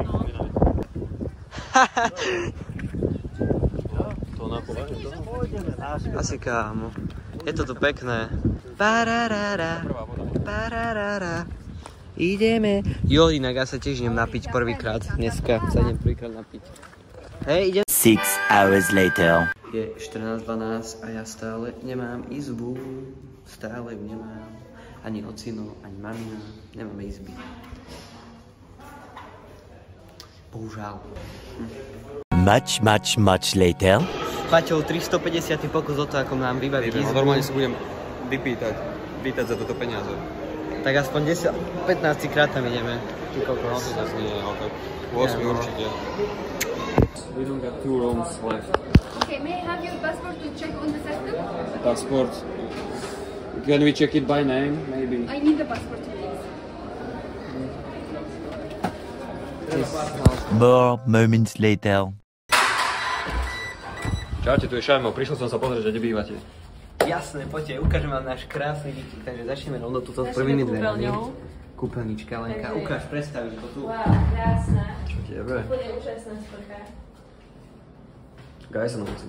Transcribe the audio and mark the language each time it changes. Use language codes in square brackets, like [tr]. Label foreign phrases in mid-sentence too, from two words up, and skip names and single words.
[sk] Asi kámo. Je to tu pekné. Pararara, pararara. Ideme. Jo, inak ja sa tiež idem napiť prvýkrát. Dneska sa idem prvýkrát napiť. Hej, idem. [en] 6 hours later. [sk] Je 14:12 a ja stále nemám izbu. Stále ju nemám. Ani ocino, ani mamina. Nemáme izby. Bohužiaľ. [en] Much later. [sk] Paťov 350. pokus o to, ako mám vybaviť izbu. Normálne si budem vypýtať za toto peniaze. Tak aspoň 10-15 krát tam ideme. Ty koľko? No to zase nie, ale tak 8 určite. [en] We don't got 2 rooms left. Okay, may I have your passport to check on the system? Passport. Can we check it by name, maybe? I need the passport, please. More moments later. [sk] Čaute, tu je Šajmo, prišiel som sa pozrieť, že kde bývate. Jasné, poďte, ukážem vám náš krásny bytík, takže začneme rovno túto s prvými dverami. Kúpeľnička, Lenka, ukáž, predstavíš to tu. Wow, krásna. Čo tebe? Úplne úžasná sprcha. Gaj sa na noci.